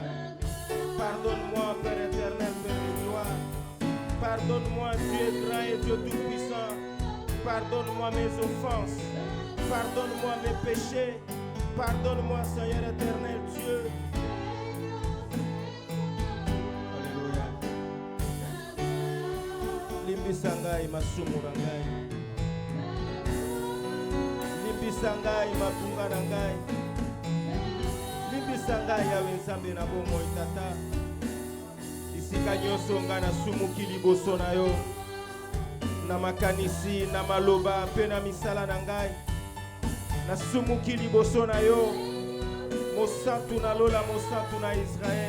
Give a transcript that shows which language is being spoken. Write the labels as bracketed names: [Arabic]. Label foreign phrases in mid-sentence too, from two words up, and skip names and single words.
[French] Pardonne-moi, Père éternel, Père de gloire. Pardonne-moi, Dieu grand et Dieu tout-puissant. Pardonne-moi mes offenses. Pardonne-moi mes péchés. Pardonne-moi, Seigneur éternel Dieu. Alléluia. [Lingala] Limbisangai masumurangai. Limbisangai mapungarangai. Limbisangai yawe nzambe na bomoi tata. Isika nyonso nga na sumuki liboso na yo. Na makanisi, na maloba, pe na misala na ngai. Na sumuki liboso na yo. Mosantu na lola, mosantu na Israel.